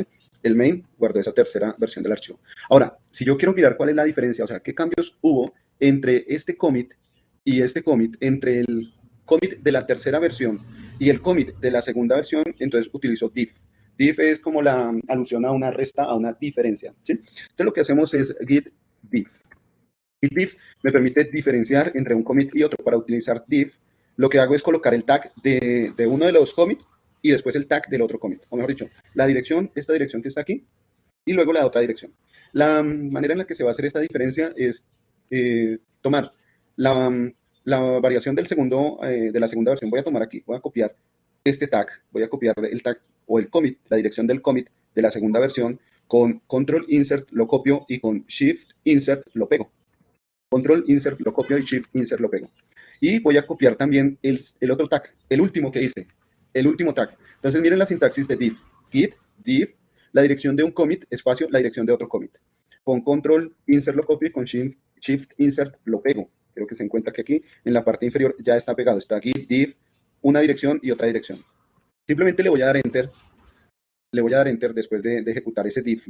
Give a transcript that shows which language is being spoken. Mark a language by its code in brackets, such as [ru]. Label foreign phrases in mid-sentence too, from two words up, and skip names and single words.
[es] El main guardó esa tercera versión del archivo. Ahora, si yo quiero mirar cuál es la diferencia, o sea, qué cambios hubo entre este commit y este commit, entre el commit de la tercera versión y el commit de la segunda versión, entonces utilizo diff. Diff es como la alusión a una resta, a una diferencia, ¿sí? Entonces lo que hacemos es git diff. Git diff me permite diferenciar entre un commit y otro. Para utilizar diff, lo que hago es colocar el tag de uno de los commits y después el tag del otro commit. O mejor dicho, la dirección, esta dirección que está aquí, y luego la otra dirección. La manera en la que se va a hacer esta diferencia es tomar la variación del segundo, de la segunda versión. Voy a tomar aquí, voy a copiar este tag, voy a copiar el tag o el commit, la dirección del commit de la segunda versión, con control insert lo copio y con shift insert lo pego. Control insert lo copio y shift insert lo pego. Y voy a copiar también el otro tag, el último que hice, el último tag. Entonces miren la sintaxis de diff. Git, diff, la dirección de un commit, espacio, la dirección de otro commit. Con control insert lo copio y con shift insert lo pego. Creo que se encuentra que aquí en la parte inferior ya está pegado. Está aquí diff, una dirección y otra dirección. Simplemente le voy a dar enter. Le voy a dar enter después de ejecutar ese diff.